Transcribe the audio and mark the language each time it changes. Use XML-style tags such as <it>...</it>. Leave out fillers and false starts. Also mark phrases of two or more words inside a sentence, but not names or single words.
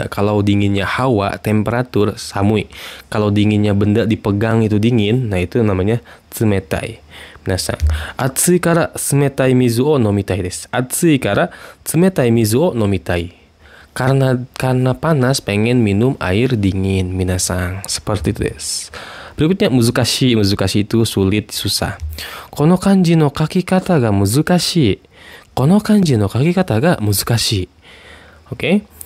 <id>Kalau dinginnya hawa, temperatur, samui. Kalau dinginnya benda dipegang itu dingin, nah itu namanya tsumetai.</id> <ja>皆さん、暑いから冷たい水を飲みたいです. 暑いから冷たい水を飲みたい.</ja> <id>Karena panas pengen minum air dingin, minasan. Seperti itu desu. Berikutnya muzukashi. Muzukashi itu sulit, susah.</id> <ja>この漢字の書き方が難しい. この漢字の書き方が難しい.</ja> <id>Oke.</id>